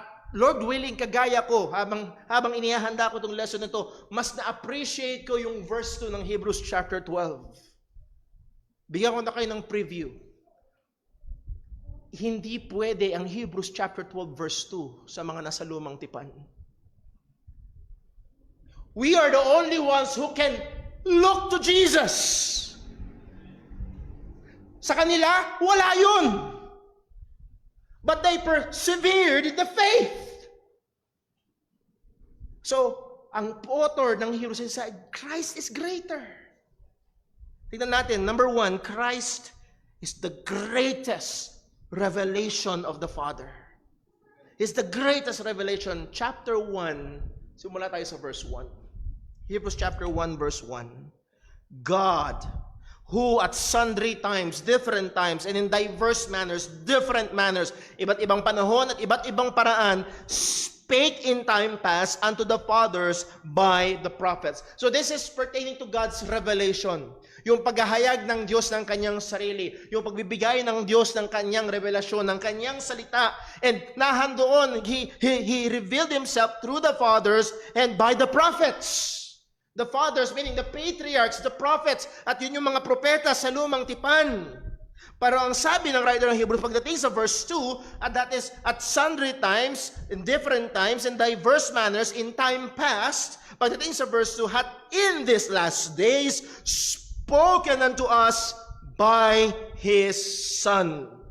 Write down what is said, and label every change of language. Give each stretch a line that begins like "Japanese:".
Filipino: Lord willing, kagaya ko, habang inihahanda ko itong lesson na ito, mas na-appreciate ko yung verse 2 ng Hebrews chapter 12. Bigyan ko na kayo ng preview. Hindi pwede ang Hebrews chapter 12 verse 2 sa mga nasa lumang tipan.
English: We are the only ones who can look to Jesus.
Filipino: Sa kanila, wala yun.
English: But they persevered in the faith. So, ang author ng Hebrews said, Christ is greater. Tingnan natin, number 1, Christ is the greatest revelation of the Father. He's the greatest revelation. Chapter 1, simula tayo sa verse 1. Hebrews chapter 1, verse 1. God, who at sundry times, different times, and in diverse manners, different manners,
Filipino: iba't ibang panahon at iba't ibang paraan,
English: spake in time past unto the fathers by the prophets. So this is pertaining to God's revelation.
Filipino: Yung paghahayag ng Diyos ng kanyang sarili, yung pagbibigay ng Diyos ng kanyang revelasyon, ng kanyang salita.
English: And nahandoon, He revealed Himself through the fathers and by the prophets. The fathers, meaning the patriarchs, the prophets,
Filipino: at yun yung mga propeta sa lumang tipan. Pero ang sabi ng writer ng Hebrews pagdating sa verse 2,
English: and that is at sundry times, in different times, in diverse manners, in time past, pagdating sa verse 2, had in these last days spoken unto us by His Son.